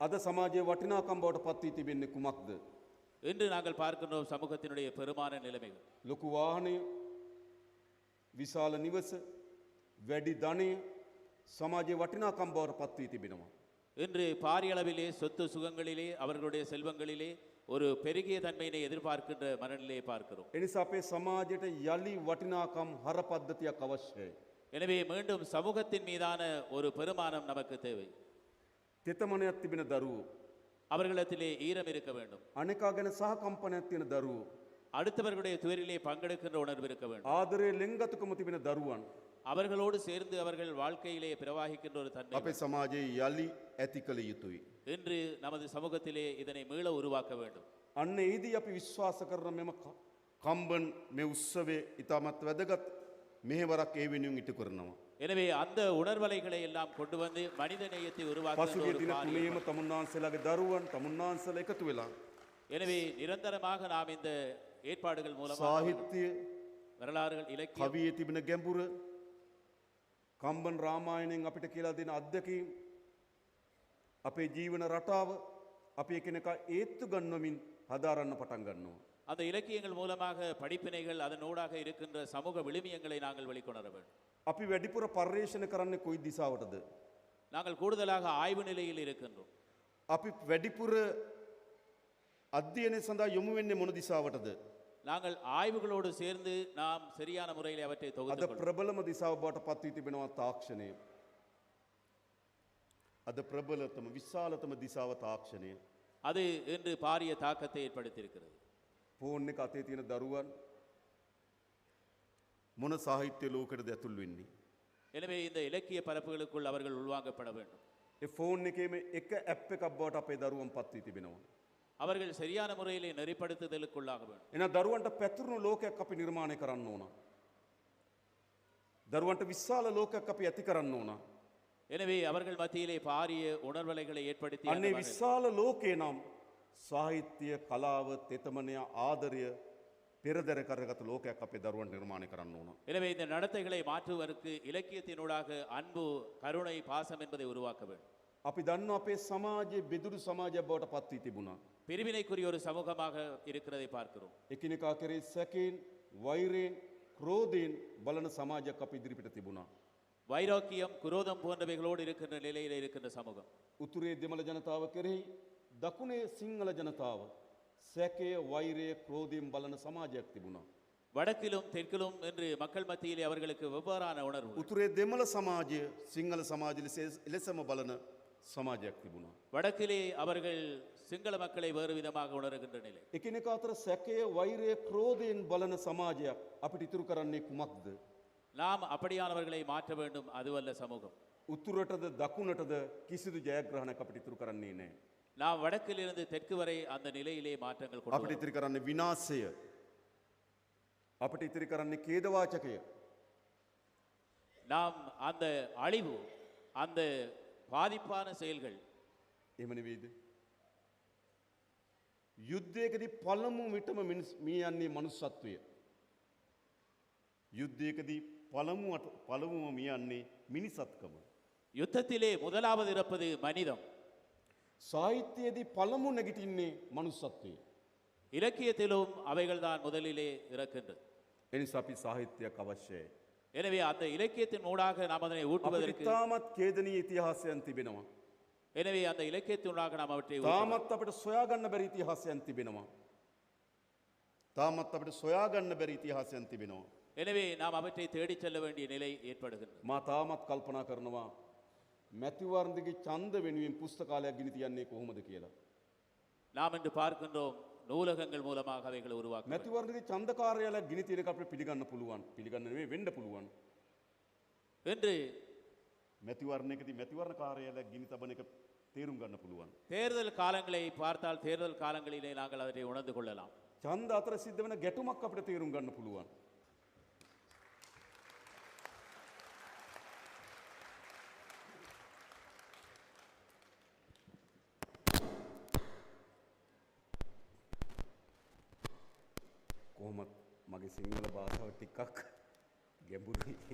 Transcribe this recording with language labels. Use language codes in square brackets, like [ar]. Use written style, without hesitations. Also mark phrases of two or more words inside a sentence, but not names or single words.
[si] අද සමාජයේ වටිනාකම් බවට පත් වී තිබෙන්නේ කුමක්ද? [ta] இன்று நாங்கள் பார்க்கின்றோம் சமூகத்தினுடைய பெருமான நிலைமைகள். [si] ලොකු වාහනය, විශාල නිවස, වැඩි ධනය සමාජයේ වටිනාකම් බවට පත් වී තිබෙනවා. [ta] இன்று பாரிய அளவிலே சொத்து சுகங்களிலே அவர்களுடைய செல்வங்களிலே ஒரு பெருகிய தன்மையினை எதிர்பார்க்கின்ற மனநிலையை பார்க்கிறோம். [si] එනිසා අපේ සමාජයට යලි වටිනාකම් හර පද්ධතියක් අවශ්‍යයි. [ta] எனவே மீண்டும் சமூகத்தின் மீதான ஒரு பெருமானம் நமக்கு தேவை. [si] තෙතමනයක් තිබෙන දරුවෝ, [ta] அவர்களிடத்திலே ஈரம் இருக்க வேண்டும். [si] අනෙකා ගැන සහකම්පනයක් තියෙන දරුවෝ, [ta] அடுத்தவர்களுடைய துயரிலே பங்கெடுக்கின்ற உணர்வு இருக்க வேண்டும். [si] ආදරයේ ලෙන්ගතුකම තිබෙන දරුවන් [ta] அவர்களோடு சேர்ந்து அவர்கள் வாழ்க்கையிலே பிரவாகிக்கின்ற ஒரு தன்மை [si] අපේ සමාජයේ යලි ඇති කළ යුතුයි. [ta] இன்று நமது சமூகத்திலே இதனை மீள உருவாக்க வேண்டும். [si] අන්න ඒදී අපි විශ්වාස කරන මෙම කම්බන් මේ උත්සවයේ ඉතාමත් වැදගත් මෙහෙවරක් ඒ වෙනුවෙන් ඉටු කරනවා. [ta] எனவே அந்த உணர்வலைகளை எல்லாம் கொண்டு வந்து மனித நேயத்தை உருவாக்குகின்ற [si] පසුගිය [ta] ஒரு [si] දින [ta] காரியம். [si] තුනේම තමුන්නාන්සේලාගේ දරුවන් තමුන්නාන්සේලා එකතු වෙලා [ta] எனவே நிரந்தரமாக நாம் இந்த ஏற்பாடுகள் மூலமாக [si] සාහිත්‍ය, [ta] வரலாறுகள், இலக்கியம், [si] කවියේ තිබෙන ගැඹුර, කම්බන් රාමායණයෙන් අපිට කියලා දෙන අත්දැකීම්, අපේ ජීවන රටාව අපි එකිනෙකා ඒත්තු ගන්නමින් හදාරන්න පටන් ගන්නවා. [ta] அந்த இலக்கியங்கள் மூலமாக படிப்பினைகள் அதனூடாக இருக்கின்ற சமூக விழுமியங்களை நாங்கள் வெளிக்கொணர வேண்டும். [si] අපි වැඩිපුර පර්යේෂණ කරන්නේ කොයි දිසාවටද? [ta] நாங்கள் கூடுதலாக ஆய்வு நிலையில் இருக்கின்றோம். [si] අපි වැඩිපුර අධ්‍යයනය සඳහා යොමු වෙන්නේ මොන දිසාවටද? [ta] நாங்கள் ஆய்வுகளோடு சேர்ந்து நாம் சரியான முறையில் அவற்றை [si] අද [ta] தொகுத்து [si] ප්‍රබලම දිසාව බවට පත් වී තිබෙනවා තාක්ෂණය. අද ප්‍රබලතම විශාලතම දිසාව තාක්ෂණය. [ta] அது இன்று பாரிய தாக்கத்தை ஏற்படுத்தியிருக்கிறது. [si] ෆෝන් එක අතේ තියෙන දරුවන් මොන සාහිත්‍ය ලෝකෙටද ඇතුල් වෙන්නේ? [ta] எனவே இந்த இலக்கிய பரப்புகளுக்குள் அவர்கள் உள்வாங்கப்பட வேண்டும். [si] ඒ ෆෝන් එකේම එක ඇප් එකක් බවට අපේ දරුවන් පත් වී තිබෙනවා. [ta] அவர்கள் சரியான முறையிலே நெறிப்படுத்துதலுக்குள்ளாக வேண்டும். [si] එහෙනම් දරුවන්ට පැතුරුණු ලෝකයක් අපි නිර්මාණය කරන්න ඕන. දරුවන්ට විශාල ලෝකයක් අපි ඇති කරන්න ඕන. [ta] எனவே அவர்கள் மத்தியிலே பாரிய உணர்வலைகளை ஏற்படுத்தி அந்த [si] අන්නේ [ta] மனநிலை- [si] විශාල ලෝකේ නම් සාහිත්‍ය, කලාව, තෙතමනය, ආදරය පෙරදර කරගත් ලෝකයක් අපේ දරුවන් නිර්මාණය කරන්න ඕන. [ta] எனவே இந்த நடத்தைகளை மாற்றுவதற்கு இலக்கியத்தினூடாக அன்பு, கருணை, பாசம் என்பதை உருவாக்க வேண்டும். [si] අපි දන්න අපේ සමාජයේ බෙදුරු සමාජයක් බවට පත් වී තිබුණා. [ta] பிரிவினைக்குரிய ஒரு சமூகமாக இருக்கிறதை பார்க்கிறோம். [si] එකිනෙකා කෙරේ සැකයෙන්, වෛරයෙන්, ක්‍රෝධයෙන් බලන සමාජයක් අපි ඉදිරිපිට තිබුණා. [ta] வைராக்கியம், குரோதம் போன்றவைகளோடு இருக்கின்ற நிலையில் இருக்கின்ற சமூகம். [si] උතුරේ දෙමළ ජනතාව කෙරෙහි දකුණේ සිංහල ජනතාව සැකය, වෛරය, ක්‍රෝධයෙන් බලන සමාජයක් තිබුණා. [ta] வடக்கிலும் தெற்கிலும் என்று மக்கள் மத்தியிலே அவர்களுக்கு வெவ்வேறான உணர்வு. [si] උතුරේ දෙමළ සමාජය සිංහල සමාජය ලෙස එලෙසම බලන සමාජයක් තිබුණා. [ta] வடக்கிலே அவர்கள் சிங்கள மக்களை வேறு விதமாக உணர்கின்ற நிலை. [si] එකිනෙකා අතර සැකය, වෛරය, ක්‍රෝධයෙන් බලන සමාජයක් අපිට ඉතුරු කරන්නේ කුමක්ද? [ta] நாம் அப்படியானவர்களை மாற்ற வேண்டும், அதுவல்ல சமூகம். [si] උතුරටද දකුණටද කිසිදු ජයග්‍රහණයක් අපිට ඉතුරු කරන්නේ නැහැ. [ta] நாம் வடக்கிலிருந்து தெற்கு வரை அந்த நிலையிலே மாற்றங்கள் கொண்டு [si] අපිට [ta] வரணும். [si] ඉතිරි කරන්නේ විනාශය. අපිට ඉතිරි කරන්නේ ඛේදවාචකය. [ta] நாம் அந்த அழிவு, அந்த பாதிப்பான செயல்கள், [si] එහෙම නෙවෙයිද? යුද්ධයකදී පළමු විටම මිය යන්නේ මනුස්සත්වය. යුද්ධයකදී පළමුවම මිය යන්නේ මිනිසත්කම. [ta] யுத்தத்திலே முதலாவது இறப்பது மனிதம். [si] සාහිත්‍යයේදී පළමු නැගිටින්නේ මනුස්සත්වය. [ta] இலக்கியத்திலும் அவைகள்தான் முதலிலே இறக்கின்றது. [si] එනිසා අපි සාහිත්‍යයක් අවශ්‍යයි. [ta] எனவே அந்த இலக்கியத்தின் ஊடாக நாம் அதனை [si] අපිට [ta] ஊட்டுவதற்கு [si] තාමත් ඛේදනීය ඉතිහාසයන් තිබෙනවා. [ta] எனவே அந்த இலக்கியத்தினூடாக நாம் அவற்றை ஊட்ட வேண்டும். [si] තාමත් අපිට සොයාගන්න බැරි ඉතිහාසයන් තිබෙනවා. තාමත් අපිට සොයාගන්න බැරි ඉතිහාසයන් තිබෙනවා. [ta] எனவே நாம் அவற்றை தேடிச் செல்ல வேண்டிய நிலை ஏற்படுகின்றது. [si] මා තාමත් කල්පනා කරනවා මැතිවරණයේ ඡන්ද වෙනුවෙන් පුස්තකාලයක් ගිනි තියන්නේ කොහොමද කියලා. [ta] நாம் இன்று பார்க்கின்றோம் நூலகங்கள் மூலமாக அவைகளை உருவாக்க. [si] මැතිවරණයේ ඡන්ද කාර්යාලයක් ගිනි තියන එක අපිට පිළිගන්න පුළුවන්. පිළිගන්න නෙවෙයි වෙන්න පුළුවන්. [ta] என்று [si] මැතිවරණයකදී මැතිවරණ කාර්යාලයක් ගිනි තබන එක තේරුම් ගන්න පුළුවන්. [ta] தேர்தல் காலங்களை பார்த்தால் தேர்தல் காலங்களிலே நாங்கள் அவற்றை உணர்ந்து கொள்ளலாம். [si] ඡන්ද අතර සිද්ධ වෙන ගැටුමක් අපිට තේරුම් ගන්න පුළුවන්. කොහොමත් මගේ සිංහල භාෂාව ටිකක් ගැඹුරුයි.